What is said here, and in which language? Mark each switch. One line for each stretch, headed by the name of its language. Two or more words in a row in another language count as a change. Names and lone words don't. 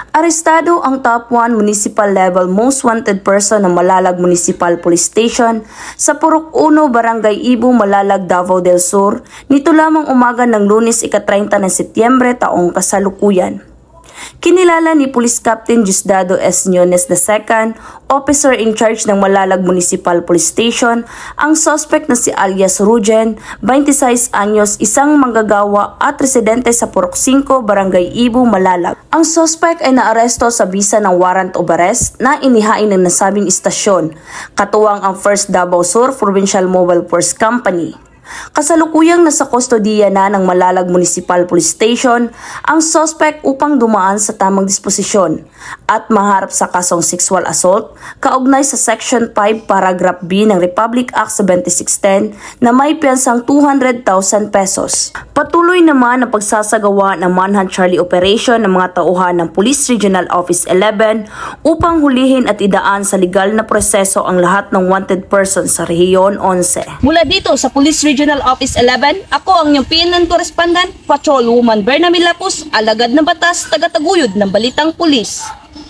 Filipino: Arestado ang
English: top 1 municipal level most wanted person
Filipino: ng Malalag Municipal Police Station sa Purok 1, Barangay Ibu, Malalag, Davao del Sur nito lamang umaga ng Lunes ika-30 ng Setyembre taong kasalukuyan. Kinilala ni Police Captain Diosdado S. Ñones II,
English: officer in charge
Filipino: ng Malalag Municipal Police Station, ang suspect na si alias Rujen, 26 anyos, isang manggagawa at residente sa Purok 5, Barangay Ibu, Malalag. Ang suspect ay naaresto sa bisa ng
English: warrant of arrest
Filipino: na inihain ng nasabing istasyon, katuwang ang 1st Davao Sur Provincial Mobile Force Company. Kasalukuyang nasa kustodiya na ng Malalag Municipal Police Station ang suspect upang dumaan sa tamang disposisyon at maharap sa kasong
English: sexual assault
Filipino: kaugnay sa Section 5 Paragraph B ng Republic Act 7610 na may piyansang 200,000 pesos. Patuloy naman ang pagsasagawa ng Manhunt Charlie Operation ng mga tauhan ng Police Regional Office 11 upang hulihin at idaan sa legal na proseso ang lahat ng
English: wanted person
Filipino: sa Rehiyon 11. Mula dito sa Police Regional Office 11, ako ang inyong PNN correspondent, Patrolwoman Berna Milapos, alagad ng batas, taga-taguyod ng Balitang Pulis.